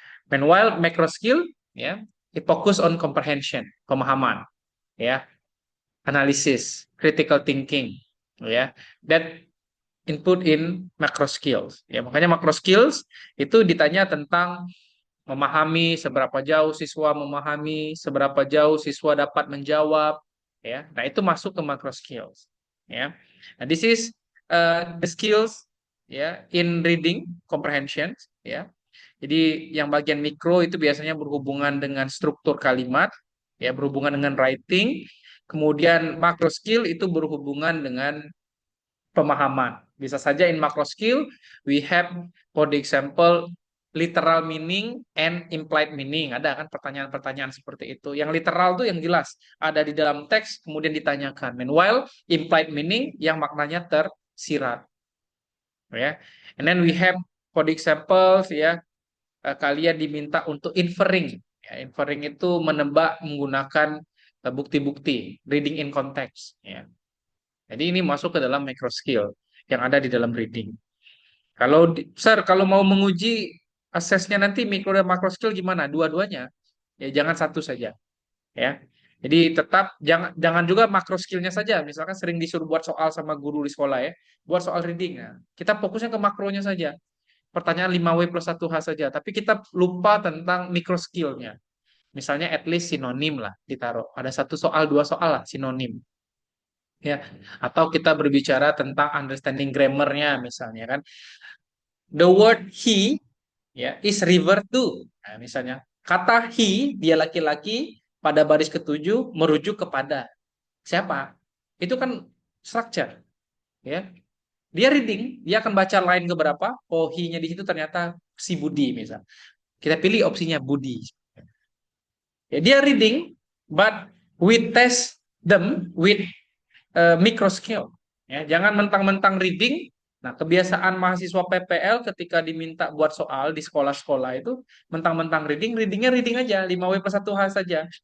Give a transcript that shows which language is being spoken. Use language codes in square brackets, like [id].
[en] Meanwhile, macro skill, ya, it focus on comprehension, pemahaman, ya, analisis, critical thinking, ya, that input in macro skills. [id] Ya, makanya macro skills itu ditanya tentang memahami, seberapa jauh siswa memahami, seberapa jauh siswa dapat menjawab, ya. Nah, itu masuk ke macro skills, ya. [en] Nah, this is the skills ya in reading comprehension, ya. [id] Jadi yang bagian mikro itu biasanya berhubungan dengan struktur kalimat, ya, berhubungan dengan writing. Kemudian macro skill itu berhubungan dengan pemahaman. Bisa saja [en] in macro skill we have, for the example, literal meaning and implied meaning. [id] Ada kan pertanyaan-pertanyaan seperti itu. Yang literal tuh yang jelas ada di dalam teks kemudian ditanyakan. Meanwhile, implied meaning yang maknanya tersirat, ya. [en] And then we have for the examples, ya, [id] kalian diminta untuk [en] inferring. [id] Ya, inferring itu menebak menggunakan bukti-bukti, reading in context. Ya. Jadi ini masuk ke dalam micro skill yang ada di dalam reading. Kalau Sir, kalau mau menguji asesnya nanti mikro dan makro skill gimana? Dua-duanya. Ya jangan satu saja, ya. Jadi tetap jangan juga makro skillnya saja. Misalkan sering disuruh buat soal sama guru di sekolah, ya, buat soal reading. Nah, kita fokusnya ke makronya saja. Pertanyaan 5W plus 1H saja, tapi kita lupa tentang micro skillnya. Misalnya at least sinonim lah ditaruh. Ada satu soal, dua soal lah sinonim. Ya, atau kita berbicara tentang understanding grammarnya misalnya kan. [en] The word he, ya, is river too. [id] Nah, misalnya kata he, dia laki-laki, pada baris ketujuh merujuk kepada siapa? Itu kan structure, ya. Dia reading, dia akan baca line keberapa? Oh, he-nya di situ ternyata si Budi misal. Kita pilih opsinya Budi. [en] Ya, dia reading, but we test them with micro skill. [id] Ya, jangan mentang-mentang reading. Nah, kebiasaan mahasiswa PPL ketika diminta buat soal di sekolah-sekolah itu mentang-mentang reading, readingnya reading aja 5W plus 1H saja.